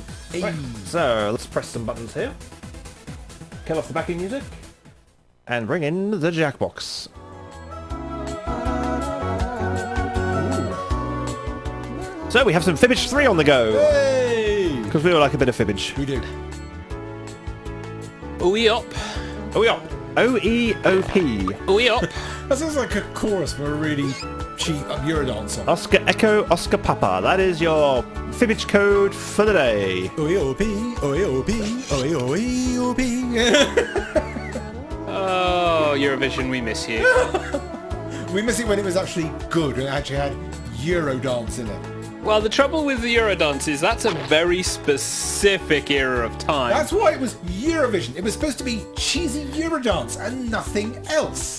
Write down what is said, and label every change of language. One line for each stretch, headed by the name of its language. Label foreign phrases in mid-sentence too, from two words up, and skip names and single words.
English: Right, so let's press some buttons here. Kill off the backing music. And bring in the Jackbox. So we have some Fibbage 3 on the go. Hey, Because we all like a bit of Fibbage. we do. Ooey up. O-E-O-P. O-E-O-P. Ooey up. That sounds like a chorus for a really cheap Eurodance song. Oscar Echo, Oscar Papa. That is your Fibbage code for the day. O-E-O-P, O-E-O-P, O-E-O-P. Oh, Eurovision, we miss you. We miss it when it was actually good and it actually had Eurodance in it. Well, the trouble with the Eurodance is that's a very specific era of time. That's why it was Eurovision. It was supposed to be cheesy Eurodance and nothing else.